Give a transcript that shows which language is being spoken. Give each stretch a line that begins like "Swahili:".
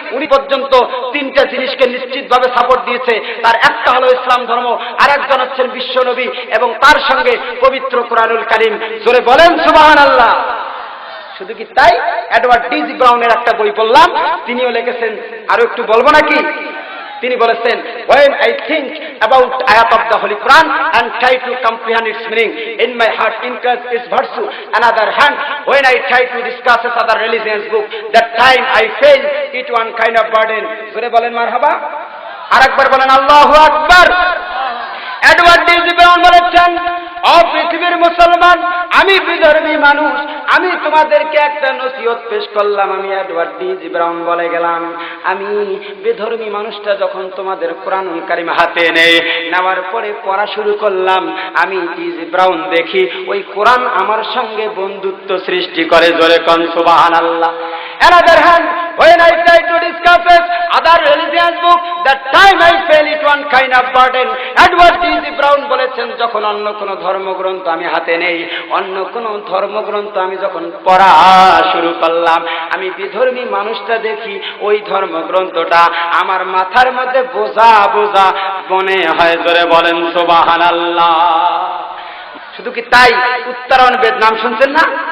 Bangla: উনি পর্যন্ত 3টা জিনিসকে নিশ্চিতভাবে সাপোর্ট দিয়েছে। তার একটা হলো ইসলাম ধর্ম, আর একজন হচ্ছেন বিশ্ব নবী, এবং তার সঙ্গে পবিত্র কোরআনুল কারীম। জোরে বলেন সুবহানাল্লাহ। শুধু কি তাই, এডওয়ার্ড ডি.জি. ব্রাউনের একটা বই পড়লাম, তিনিও লিখেছেন, আরো একটু বলবো নাকি?
English: তিনি বলেছেন, when I think about ayat of the Holy Quran and try to comprehend its meaning, in my heart increases its virtue. Another hand, when I try to discuss other religions book, that time I feel it one kind of burden.
Bangla: জোরে বলেন মারহাবা। আরেকবার বলেন আল্লাহু আকবার। Edward DG. Brown বলেছেন, ও পৃথিবীর মুসলমান, আমি বিধর্মী মানুষ, আমি তোমাদেরকে একটা নসিহত পেশ করলাম। আমি এডওয়ার্ড টি.জি. ব্রাউন বলে গেলাম, আমি বিধর্মী মানুষটা যখন তোমাদের কোরআনুল কারীম হাতে নেওয়ার পরে পড়া শুরু করলাম, আমি টি.জি. ব্রাউন দেখি ওই কোরআন আমার সঙ্গে বন্ধুত্ব সৃষ্টি করে। জোরে কোন সুবহানাল্লাহ।
English: Another hand, when I try to discuss other religious book, that time I feel it one kind of burden. Edward T.G.
Bangla: Brown বলেছেন, যখন অন্য কোনো ধর্মগ্রন্থ আমি হাতে নেই, অন্য কোনো ধর্মগ্রন্থ আমি যখন পড়া শুরু করলাম, আমি বিধর্মী মানুষটা দেখি ওই ধর্মগ্রন্থটা আমার মাথার মধ্যে বোঝা বোঝা মনে হয়। জোরে বলেন সুবহানাল্লাহ। শুধু কি তাই, উত্তরণ বেদ নাম শুনছেন না?